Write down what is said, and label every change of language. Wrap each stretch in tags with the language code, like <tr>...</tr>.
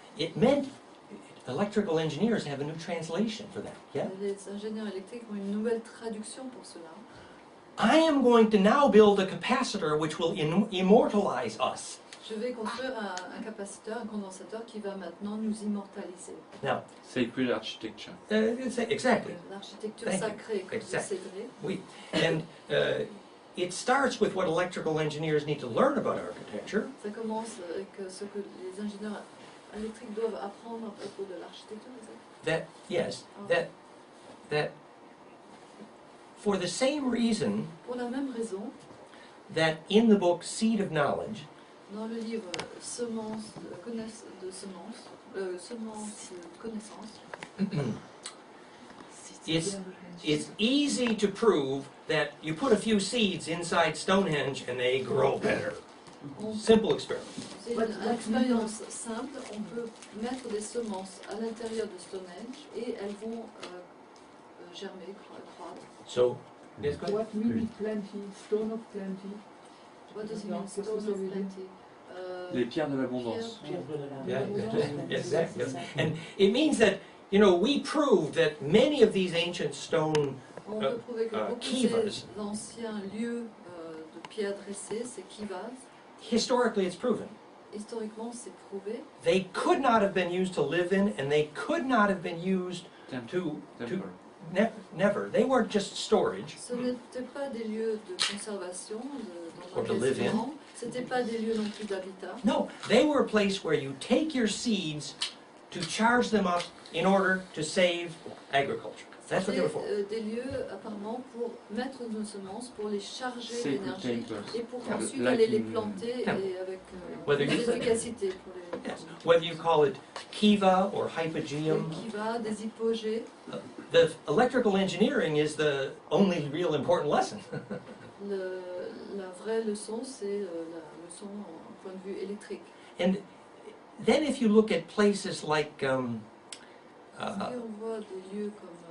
<en>it meant electrical engineers have a new translation for that. Yeah,</en> <fr>les ingénieurs électriques ont une nouvelle traduction pour cela.</fr> <en>I am going to now build a capacitor which will immortalize us.</en> <fr>Je vais construire un capaciteur, un condensateur qui va maintenant nous immortaliser.</fr> <en>Now, Sacred architecture. exactly.</en> <fr>L'architecture</fr> <en>Thank you.</en> <fr>sacrée, comme</fr> <en>Exactly.</en> <fr>c'est vrai.</fr> <en>We and it starts with what electrical engineers need to learn about architecture.</en> <fr>Ça commence avec ce que les ingénieurs électriques doivent apprendre à propos de l'architecture.</fr> <en>That yes, that for the same reason,</en> <fr>Pour la même raison,</fr> <en>that in the book Seed of Knowledge,</en> <fr>Dans le livre Semence de semences, Semence de connaissance,</fr> <en>it's easy to prove that you put a few seeds inside Stonehenge and they grow better. Simple experiment.</en> <fr>c'est une expérience simple. On peut mettre des semences à l'intérieur de Stonehenge et elles vont germer, croître.</fr> <en>So, yes, go ahead. What means plenty? Stone of plenty? What does it mean, stone of plenty?</en> <fr>Les pierres de l'abondance.</fr> <en>Yeah, yes, yes. And it means that, you know, we proved that many of these ancient stone</en> <fr>On peut prouver que beaucoup de kivas, ces anciens lieux de pierres dressées, ces kivas,</fr> <en>historically it's proven,</en> <fr>historiquement c'est prouvé,</fr> <en>they could not have been used to live in, and they could not have been used to never. They weren't just storage.</en> <fr>ce n'étaient pas des lieux de conservation,</fr> <en>Or to live in.</en> <fr>ce n'étaient pas des lieux non plus d'habitat.</fr> <en>No, they were a place where you take your seeds to charge them up in order to save agriculture. That's what they were for.</en> <fr>Des lieux apparemment pour mettre nos semences, pour les charger d'énergie et pour ensuite</fr> <en>Like</en> <fr>aller les planter et avec</fr> <en>Whether you-</en> <fr>efficacité pour les</fr> <en>Yes. Whether you call it kiva or hypogeum,</en> <fr>des kivas, des hypogées.</fr> <en>the electrical engineering is the only real important lesson.</en> <fr>La vraie leçon, c'est la leçon en point de vue électrique.</fr> <en>And then if you look at places like</en> <fr>Si on voit des lieux comme</fr>